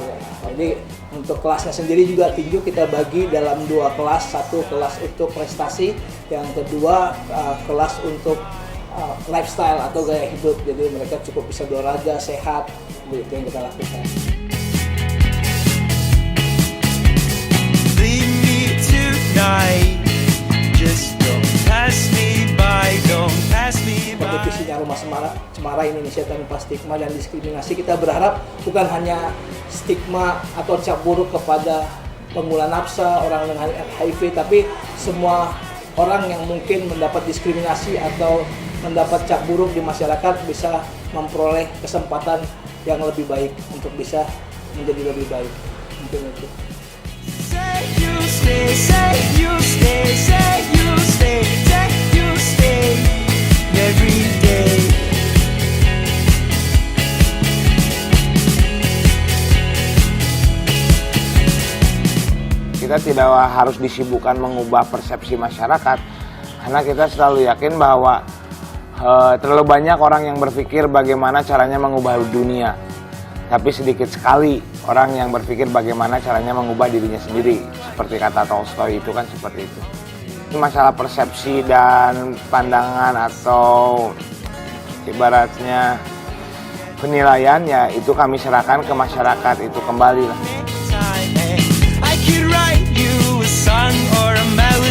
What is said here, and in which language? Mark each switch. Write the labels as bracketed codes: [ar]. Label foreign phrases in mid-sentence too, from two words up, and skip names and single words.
[id] Jadi untuk kelasnya sendiri juga tinju kita bagi dalam 2 kelas, satu kelas untuk prestasi, yang kedua kelas untuk lifestyle atau gaya hidup. Jadi mereka cukup bisa berolahraga, sehat, itu yang kita lakukan. [en] night. Just don't pass me by, don't pass me by. [id] Kompetisinya Rumah Cemara Indonesia Tanpa Stigma dan Diskriminasi, kita berharap bukan hanya stigma atau cap buruk kepada pengguna nafsa, orang dengan HIV, tapi semua orang yang mungkin mendapat diskriminasi atau mendapat cap buruk di masyarakat bisa memperoleh kesempatan yang lebih baik untuk bisa menjadi lebih baik. Mungkin itu. [en] Say you stay, say you stay, say you stay, say you stay every day. [id] Kita tidak harus disibukkan mengubah persepsi masyarakat, karena kita selalu yakin bahwa terlalu banyak orang yang berpikir bagaimana caranya mengubah dunia, tapi sedikit sekali orang yang berpikir bagaimana caranya mengubah dirinya sendiri. Seperti kata Tolstoy itu kan seperti itu. Masalah persepsi dan pandangan atau ibaratnya penilaian, ya itu kami serahkan ke masyarakat, itu kembali lah. [en] I could write you a song or a